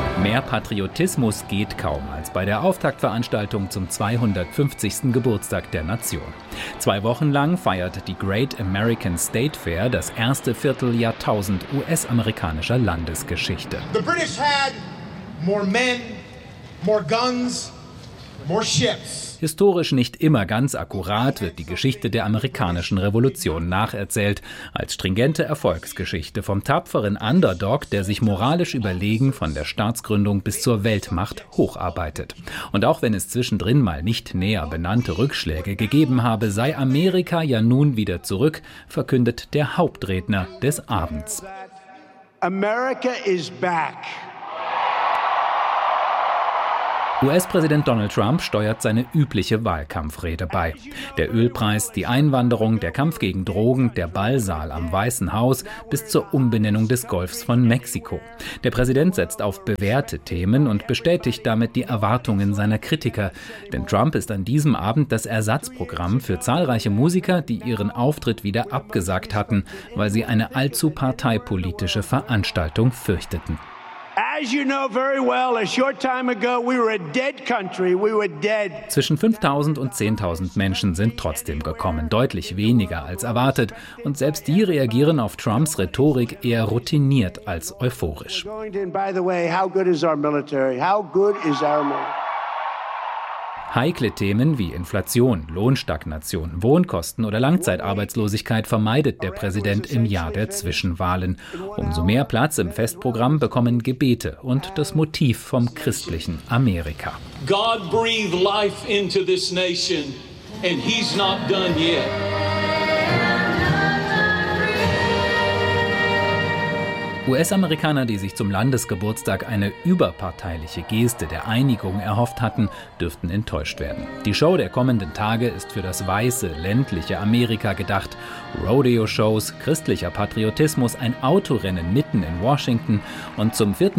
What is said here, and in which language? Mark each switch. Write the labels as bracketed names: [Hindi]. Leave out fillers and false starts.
[German] Mehr Patriotismus geht kaum als bei der Auftaktveranstaltung zum 250. Geburtstag der Nation. Zwei Wochen lang feiert die Great American State Fair das erste Vierteljahrtausend US-amerikanischer Landesgeschichte. [English] The British had more men, more guns, more ships. [German] Historisch nicht immer ganz akkurat wird die Geschichte der amerikanischen Revolution nacherzählt, als stringente Erfolgsgeschichte vom tapferen Underdog, der sich moralisch überlegen von der Staatsgründung bis zur Weltmacht hocharbeitet. Und auch wenn es zwischendrin mal nicht näher benannte Rückschläge gegeben habe, sei Amerika ja nun wieder zurück, verkündet der Hauptredner des Abends. [English] America is back. [German] US-Präsident Donald Trump steuert seine übliche Wahlkampfrede bei. Der Ölpreis, die Einwanderung, der Kampf gegen Drogen, der Ballsaal am Weißen Haus bis zur Umbenennung des Golfs von Mexiko. Der Präsident setzt auf bewährte Themen und bestätigt damit die Erwartungen seiner Kritiker. Denn Trump ist an diesem Abend das Ersatzprogramm für zahlreiche Musiker, die ihren Auftritt wieder abgesagt hatten, weil sie eine allzu parteipolitische Veranstaltung fürchteten. [English] As you know very well, a short time ago, we were a dead country. We were dead. [German] Zwischen 5.000 und 10.000 Menschen sind trotzdem gekommen, deutlich weniger als erwartet. Und selbst die reagieren auf Trumps Rhetorik eher routiniert als euphorisch. [English] By the way, how good is our military? How good is our military? [German] Heikle Themen wie Inflation, Lohnstagnation, Wohnkosten oder Langzeitarbeitslosigkeit vermeidet der Präsident im Jahr der Zwischenwahlen. Umso mehr Platz im Festprogramm bekommen Gebete und das Motiv vom christlichen Amerika. [English] God breathed life into this nation and he's not done yet. [German] US-Amerikaner, die sich zum Landesgeburtstag eine überparteiliche Geste der Einigung erhofft hatten, dürften enttäuscht werden. Die Show der kommenden Tage ist für das weiße, ländliche Amerika gedacht. Rodeo-Shows, christlicher Patriotismus, ein Autorennen mitten in Washington und zum 4.